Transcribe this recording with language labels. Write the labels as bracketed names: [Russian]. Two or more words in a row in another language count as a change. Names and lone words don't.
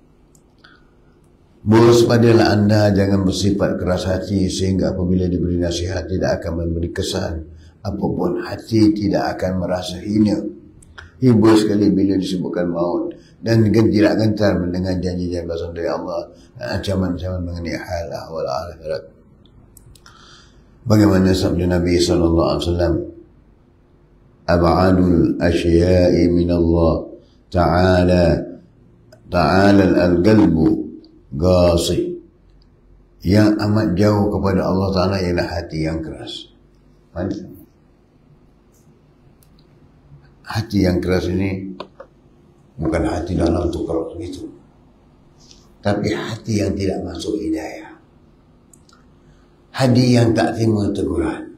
[Indonesian] Waspadalah anda, jangan bersifat keras hati sehingga apabila diberi nasihat tidak akan memberi kesan apapun. Hati tidak akan merasa hina, hibur sekali bila disebutkan maut, dan tidak gentar mendengar janji-janji balasan dari Allah dan ancaman-ancaman mengenai hal ahwal akhirat. Bagaimana sabda Nabi SAW, [Arabic] أبعد الأشياء من الله تعالى القلب القاسي. [Indonesian] Yang amat jauh kepada Allah Ta'ala ialah hati yang keras. Hati yang keras ini bukan hati dalam tukar itu, tapi hati yang tidak masuk hidayah, hati yang tak terima teguran.